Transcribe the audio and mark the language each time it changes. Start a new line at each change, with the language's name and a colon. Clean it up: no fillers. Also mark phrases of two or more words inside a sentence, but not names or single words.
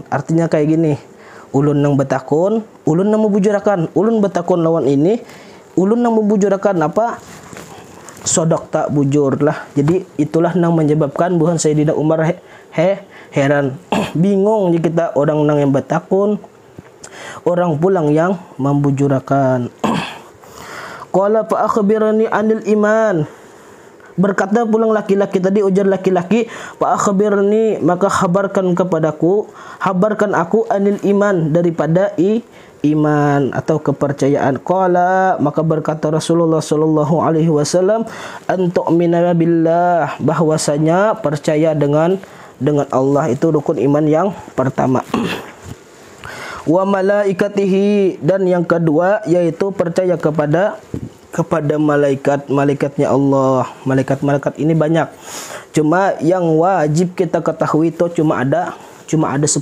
Banjar: Artinya kayak gini, ulun nang betakun, ulun nang membujurakan, ulun betakun lawan ini, ulun nang membujurakan apa? Sodok tak bujur lah. Jadi itulah nang menyebabkan buhan Sayyidina Umar heran bingung jika kita orang nang yang betakun, orang pulang yang membujurakan.
Arabic: قال فأخبرني عن الإيمان,
Banjar: berkata pulang laki-laki tadi, ujar laki-laki,
Arabic: فأخبرني,
Banjar: maka habarkan aku
Arabic: عن الإيمان,
Banjar: daripada iman atau kepercayaan.
Arabic: قال,
Banjar: maka berkata Rasulullah
Arabic: صلى الله عليه وسلم أن تؤمن بالله,
Indonesian: bahwasanya percaya dengan Allah itu rukun iman yang pertama.
Arabic: وملائكته,
Indonesian: dan yang kedua yaitu percaya kepada malaikatnya Allah. Malaikat ini banyak. Cuma yang wajib kita ketahui itu cuma ada 10.